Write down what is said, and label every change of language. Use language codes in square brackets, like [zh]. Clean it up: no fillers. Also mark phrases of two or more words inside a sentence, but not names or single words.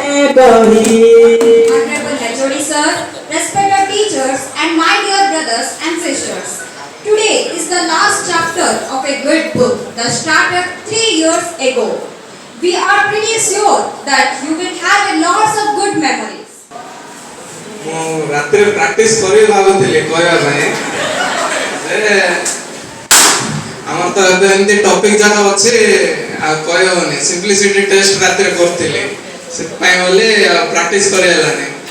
[en] कही। Honorable HOD sir, respected teachers and my dear brothers and sisters. Today is the last chapter of a good book that started 3 years ago. We are pretty sure that you will have a lots of good memories. [or] ମୁଁ ରାତିରେ ପ୍ରାକ୍ଟିସ୍ କରି ଭାବୁଥିଲି କହିବା ପାଇଁ ଯେ ଆମର ତ ଏବେ ଏମିତି ଟପିକ୍ ଯାକ ଅଛି ଆଉ କହିହେବନି [en] simplicity test [or] ରାତିରେ କରୁଥିଲି ସେଥିପାଇଁ ବୋଲି ପ୍ରାକ୍ଟିସ୍ କରି ହେଲାନି।